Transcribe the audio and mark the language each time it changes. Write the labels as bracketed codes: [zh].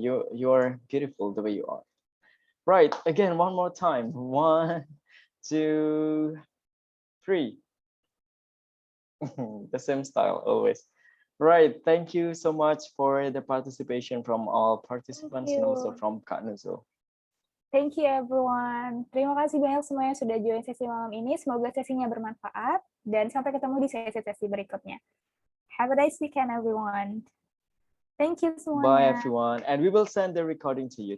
[en] You're beautiful the way you are. Right, again, one more time. 1, 2, 3. The same style always. Right, thank you so much for the participation from all participants and also from Kak Nuzul. Thank you everyone. [id] Terima kasih banyak semua yang sudah join sesi malam ini. Semoga sesinya bermanfaat dan sampai ketemu di sesi-sesi berikutnya. [en] Have a nice weekend everyone. Thank you [id] semuanya. [en] Bye everyone, and we will send the recording to you.